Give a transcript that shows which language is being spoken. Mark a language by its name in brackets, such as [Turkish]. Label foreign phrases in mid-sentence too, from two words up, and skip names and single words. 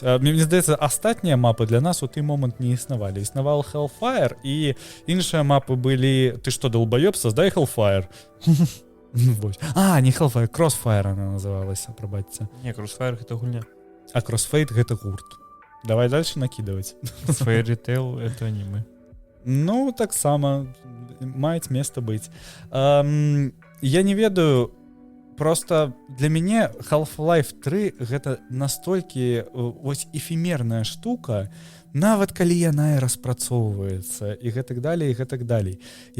[Belarusian] Мне здаецца, астатнія мапы для нас у той момант не існавалі. Існавал Hellfire, і іншыя мапы былі... [Russian] Ты што, долбаёб, создай Hellfire. Не Hellfire, Crossfire она называлася, прабачце. [Belarusian] Не, Crossfire гэта гульня. А Crossfade гэта гурт. [Russian] Давай дальше накидывать. Fairy Tail это аниме. [Belarusian] Ну, таксама маюць места быць. Я не ведаю, просто для мяне Half-Life 3 гэта настолькі ось эфемерная штука, нават калі яна і распрацоўваецца і гэтак далей.